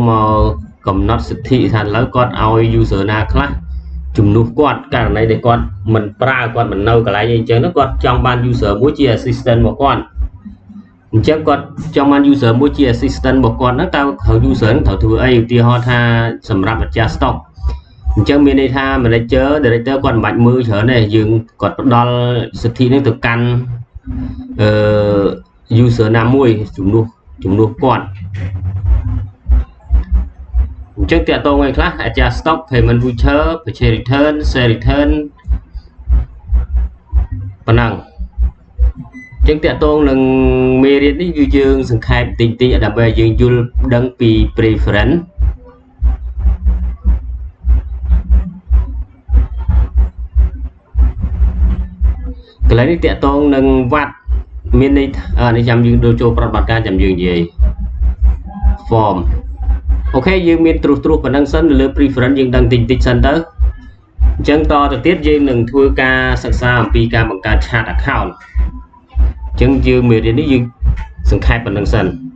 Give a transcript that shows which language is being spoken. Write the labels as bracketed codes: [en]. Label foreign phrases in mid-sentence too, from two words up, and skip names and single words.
[km] មកកំណត់សិទ្ធិថាឥឡូវគាត់ឲ្យ user ណាខ្លះជំនួសគាត់ករណីដែលគាត់មិនប្រើគាត់មិននៅកន្លែងអីចឹងគាត់ចង់បាន user មួយជា assistant របស់គាត់អញ្ចឹងគាត់ចង់បាន user មួយជា assistant របស់គាត់ហ្នឹងតើ user ហ្នឹងត្រូវធ្វើអីឧទាហរណ៍ថាសម្រាប់ម្ចាស់ stock អញ្ចឹងមានន័យថា [en] manager director [km] គាត់មិនបាច់មើលច្រើនទេយើងគាត់ផ្ដល់សិទ្ធិនេះទៅកាន់user ណាមួយជំនួសគាត់ អញ្ចឹងតើតើថ្ងៃខ្លះ [en] adjust stock payment voucher purchase return sale return [km] ប៉ុណ្ណឹងអញ្ចឹងតើតើនឹងមេរៀននេះគឺយើងសង្ខេបតិចដើម្បីឲ្យយើងយល់ដឹងពី preference កន្លែងនេះតើតើនឹងវត្តមានន័យនេះចាំយើងចូលប្រតិបត្តិការចាំយើងនិយាយ form អូខេយើងមានត្រួសប៉ុណ្ណឹងសិនលើ preference យើងដឹងតិចសិនទៅអញ្ចឹងតទៅទៀតយើងនឹងធ្វើការសិក្សាអំពីការបង្កើត [en] chat account [km] អញ្ចឹងយើងមេរៀននេះយើងសង្ខេបប៉ុណ្ណឹងសិន